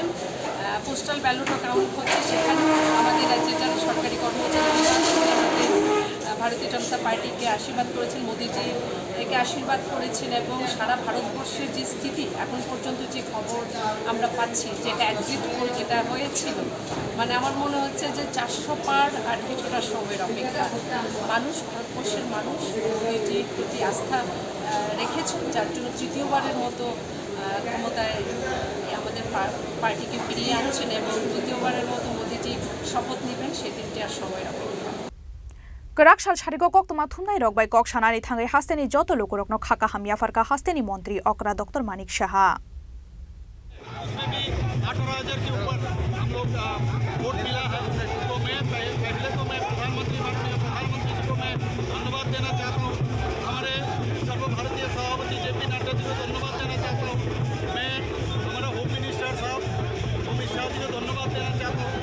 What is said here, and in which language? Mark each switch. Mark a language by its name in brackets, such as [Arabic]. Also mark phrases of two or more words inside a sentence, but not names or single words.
[Bangla] পোস্টাল ব্যালটও কাউন্ট হচ্ছে, সেখানে আমাদের রাজ্যের যারা সরকারি কর্মচারী আমাদের ভারতীয় জনতা পার্টিকে আশীর্বাদ করেছেন, মোদিজি একে আশীর্বাদ করেছেন এবং সারা ভারতবর্ষের যে স্থিতি এখন পর্যন্ত যে খবর আমরা পাচ্ছি, যেটা [English] exit poll [Bangla] যেটা হয়েছিল, মানে আমার মনে হচ্ছে যে 400 পার আর কিছুটা সময়ের অপেক্ষা। মানুষ, ভারতবর্ষের মানুষ মোদিজির প্রতি আস্থা রেখেছেন, যার জন্য তৃতীয়বারের মতো ক্ষমতায় আমাদের পার্টিকে ফিরিয়ে আনছেন এবং দ্বিতীয়বারের মতো মোদিজি শপথ নেবেন, সেদিনটি আর সময়ের অপেক্ষা। [Kok Borok] Kerak sal sharigok kok tuma thumnai rok bai kok sanani thangai hasteni joto lokorok no khaka hamya farka hasteni मंत्री okra Dr. Manik Shaha। [Hindi] उसमें भी 18,000 के ऊपर हम लोग वोट मिला है। तो मैं पहले तो मैं प्रधानमंत्री जी को मैं धन्यवाद देना चाहता हूँ। हमारे सर्वभारतीय सभापति JP नड्डा जी को धन्यवाद देना चाहता हूँ। मैं हमारा [English] home minister [Hindi] साहब अमित शाह जी को धन्यवाद देना चाहता हूँ।